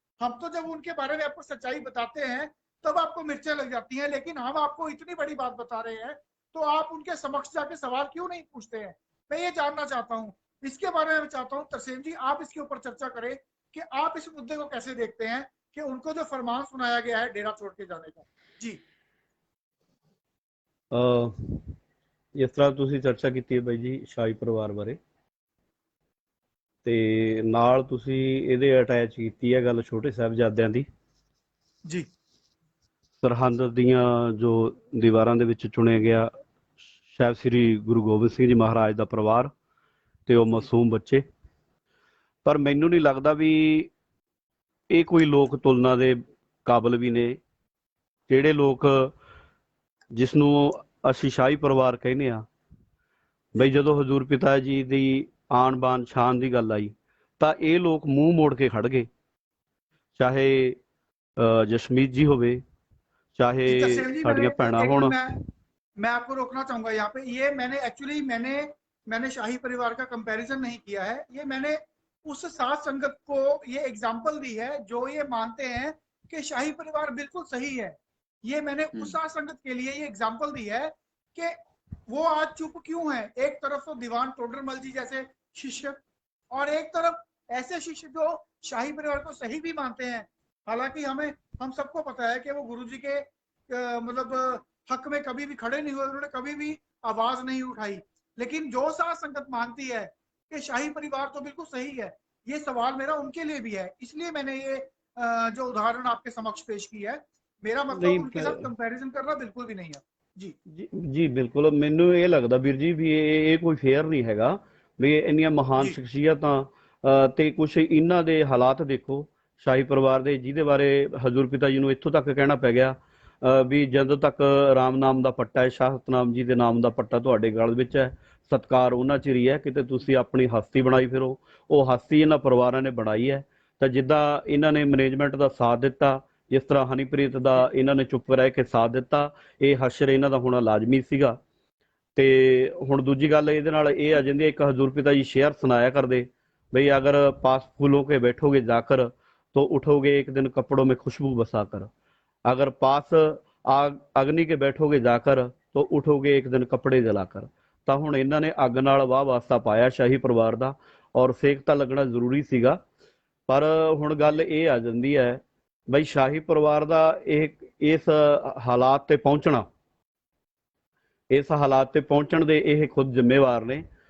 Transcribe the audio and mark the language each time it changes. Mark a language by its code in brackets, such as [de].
[hi] हम तो जब उनके बारे में आपको सच्चाई बताते हैं तब आपको मिर्चें लग जाती हैं, लेकिन हम आपको इतनी बड़ी बात बता रहे हैं तो आप उनके समक्ष जाके सवाल क्यों नहीं पूछते हैं? मैं ये जानना चाहता हूँ। इसके बारे में मैं चाहता हूँ तरसेम जी आप इसके ऊपर चर्चा करें कि आप इस मुद्दे को कैसे देखते हैं कि उनको जो फरमान सुनाया गया है डेरा छोड़ के जाने का। जी [pa] ਇਸ ਤਰ੍ਹਾਂ ਤੁਸੀਂ ਚਰਚਾ ਕੀਤੀ ਹੈ ਬਾਈ ਜੀ ਸ਼ਾਹੀ ਪਰਿਵਾਰ ਬਾਰੇ, ਤੇ ਨਾਲ ਤੁਸੀਂ ਇਹਦੇ ਅਟੈਚ ਕੀਤੀ ਹੈ ਗੱਲ ਛੋਟੇ ਸਾਹਿਬਜ਼ਾਦਿਆਂ ਦੀ। [hi] जी [pa] ਸਰਹੰਦ ਦੀਆਂ ਜੋ ਦੀਵਾਰਾਂ ਦੇ ਵਿੱਚ ਚੁਣਿਆ ਗਿਆ ਸਾਹਿਬ ਸ੍ਰੀ ਗੁਰੂ ਗੋਬਿੰਦ ਸਿੰਘ ਜੀ ਮਹਾਰਾਜ ਦਾ ਪਰਿਵਾਰ ਤੇ ਉਹ ਮਾਸੂਮ ਬੱਚੇ, ਪਰ ਮੈਨੂੰ ਨਹੀਂ ਲੱਗਦਾ ਵੀ ਇਹ ਕੋਈ ਲੋਕ ਤੁਲਨਾ ਦੇ ਕਾਬਿਲ ਵੀ ਨੇ। ਜਿਹੜੇ ਲੋਕ ਜਿਸ ਨੂੰ ਅਸੀਂ ਸ਼ਾਹੀ ਪਰਿਵਾਰ ਕਹਿੰਦੇ ਆ, ਬਈ ਜਦੋਂ ਹਜ਼ੂਰ ਪਿਤਾ ਜੀ ਦੀ ਆਣ ਬਾਣ ਸ਼ਾਨ ਦੀ ਗੱਲ ਆਈ ਤਾਂ ਇਹ ਲੋਕ ਮੂੰਹ ਮੋੜ ਕੇ ਖੜ ਗਏ, ਚਾਹੇ ਜਸ਼ਮੀਤ ਜੀ ਹੋਵੇ, ਚਾਹੇ ਸਾਡੀਆਂ ਭੈਣਾਂ ਹੋਣ। [hi] मैं आपको रोकना चाहूंगा यहाँ पे। ये मैंने शाही परिवार का कंपैरिजन नहीं किया है, ये मैंने उस सात संगत को ये एग्जाम्पल दी है जो ये मानते हैं कि शाही परिवार बिल्कुल सही है। ये मैंने उस साध संगत के लिए ये एग्जाम्पल दी है कि वो आज चुप क्यों है। एक तरफ तो दीवान टोडरमल जी जैसे शिष्य, और एक तरफ ऐसे शिष्य जो शाही परिवार को सही भी मानते हैं। हालांकि हम सबको पता है कि वो गुरु जी के मतलब हक में कभी भी खड़े नहीं हुए, उन्होंने कभी भी आवाज नहीं उठाई। लेकिन जो साध संगत मानती है कि शाही परिवार तो बिल्कुल सही है, ये सवाल मेरा उनके लिए भी है। इसलिए मैंने ये जो उदाहरण आपके समक्ष पेश की है। मेरा मतलब [pa] ਨਹੀਂ [hi] उनके साथ कंपैरिजन करना बिल्कुल भी नहीं है जी। [pa] ਜੀ ਬਿਲਕੁਲ, ਮੈਨੂੰ ਇਹ ਲੱਗਦਾ ਵੀਰ ਜੀ ਵੀ ਇਹ ਕੋਈ ਫੇਅਰ ਨਹੀਂ ਹੈਗਾ ਵੀ ਇੰਨੀਆਂ ਮਹਾਨ ਜੀ ਸ਼ਖਸੀਅਤਾਂ ਤੇ ਕੁਝ ਇਹਨਾਂ ਦੇ ਹਾਲਾਤ ਦੇਖੋ ਸ਼ਾਹੀ ਪਰਿਵਾਰ ਦੇ, ਜਿਹਦੇ ਬਾਰੇ ਹਜ਼ੂਰ ਪਿਤਾ ਜੀ ਨੂੰ ਇੱਥੋਂ ਤੱਕ ਕਹਿਣਾ ਪੈ ਗਿਆ ਵੀ ਜਦੋਂ ਤੱਕ ਰਾਮ ਨਾਮ ਦਾ ਪੱਟਾ ਹੈ, ਸ਼ਾਹ ਸਤਨਾਮ ਜੀ ਦੇ ਨਾਮ ਦਾ ਪੱਟਾ ਤੁਹਾਡੇ ਗਲ ਵਿੱਚ ਹੈ, ਸਤਕਾਰ ਉਹਨਾਂ ਚਿਰ ਹੀ ਹੈ, ਕਿਤੇ ਤੁਸੀਂ ਆਪਣੀ ਹਸਤੀ ਬਣਾਈ ਫਿਰੋ। ਉਹ ਹਸਤੀ ਇਹਨਾਂ ਪਰਿਵਾਰਾਂ ਨੇ ਬਣਾਈ ਹੈ। ਤਾਂ ਜਿੱਦਾਂ ਇਹਨਾਂ ਨੇ ਮੈਨੇਜਮੈਂਟ ਦਾ ਸਾਥ ਦਿੱਤਾ, ਜਿਸ ਤਰ੍ਹਾਂ ਹਨੀਪ੍ਰੀਤ ਦਾ ਇਹਨਾਂ ਨੇ ਚੁੱਪ ਰਹਿ ਕੇ ਸਾਥ ਦਿੱਤਾ, ਇਹ ਹਸ਼ਰ ਇਹਨਾਂ ਦਾ ਹੋਣਾ ਲਾਜ਼ਮੀ ਸੀਗਾ। ਤੇ ਹੁਣ ਦੂਜੀ ਗੱਲ ਇਹਦੇ ਨਾਲ ਇਹ ਆ ਜਾਂਦੀ ਹੈ, ਇੱਕ ਹਜ਼ੂਰ ਪਿਤਾ ਜੀ ਸ਼ੇਅਰ ਸੁਣਾਇਆ ਕਰਦੇ ਬਈ [hi] ਅਗਰ ਪਾਸ फूलों के बैठोगे जाकर तो उठोगे एक दिन कपड़ों में खुशबू बसा कर, अगर पास आग अग्नि के बैठोगे जाकर तो उठोगे एक दिन कपड़े जलाकर। [pa] ਤਾਂ ਹੁਣ ਇਹਨਾਂ ਨੇ ਅੱਗ ਨਾਲ ਵਾਹ ਵਾਸਤਾ ਪਾਇਆ ਸ਼ਾਹੀ ਪਰਿਵਾਰ ਦਾ, ਔਰ ਸੇਕ ਤਾਂ ਲੱਗਣਾ ਜ਼ਰੂਰੀ ਸੀਗਾ। ਪਰ ਹੁਣ ਗੱਲ ਇਹ ਆ ਜਾਂਦੀ ਹੈ ਬਈ ਸ਼ਾਹੀ ਪਰਿਵਾਰ ਦਾ ਇਸ ਹਾਲਾਤ ਤੇ ਪਹੁੰਚਣਾ, ਇਸ ਹਾਲਾਤ ਤੇ ਪਹੁੰਚਣ ਦੇ ਇਹ ਖੁਦ ਜ਼ਿੰਮੇਵਾਰ ਨੇ।